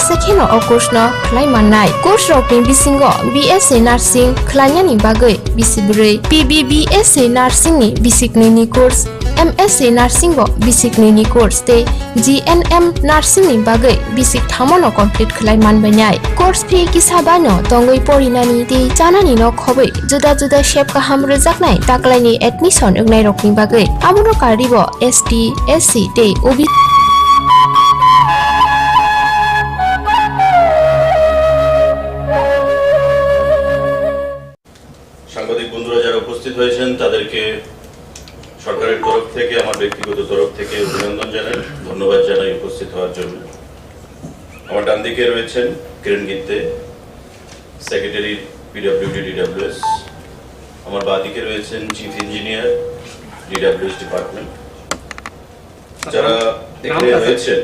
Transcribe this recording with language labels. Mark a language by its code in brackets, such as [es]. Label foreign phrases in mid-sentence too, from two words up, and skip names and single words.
[trp] sekhino o course no khlai mannai course rokni bisingo BSc Nursing khlainani bagai bisibrei PBBSc Nursing ni bisikni course MSc Nursing bo basic ni course te GNM Nursing ni bagai basic thamono complete khlai manbanai [en] course fee [trp] ki sabano tongoi porinani te janani no khobai juda juda shape ka ham rejaknai taklai ni admission ungnai rokni bagai amono karibo ST SC te OB [bn] সাংবাদিক বন্ধুরা যারা উপস্থিত হয়েছেন তাদেরকে সরকারের তরফ থেকে আমার ব্যক্তিগত তরফ থেকে অভিনন্দন জানাই ধন্যবাদ জানাই উপস্থিত হওয়ার জন্য আমার ডান দিকে রয়েছেন কিরণ গিত্তে সেক্রেটারি পিডব্লিউডি ডিডব্লিউএস আমার বাঁ দিকে রয়েছেন [en] chief engineer [bn] ডিডব্লিউএস ডিপার্টমেন্ট যারা এখানে রয়েছেন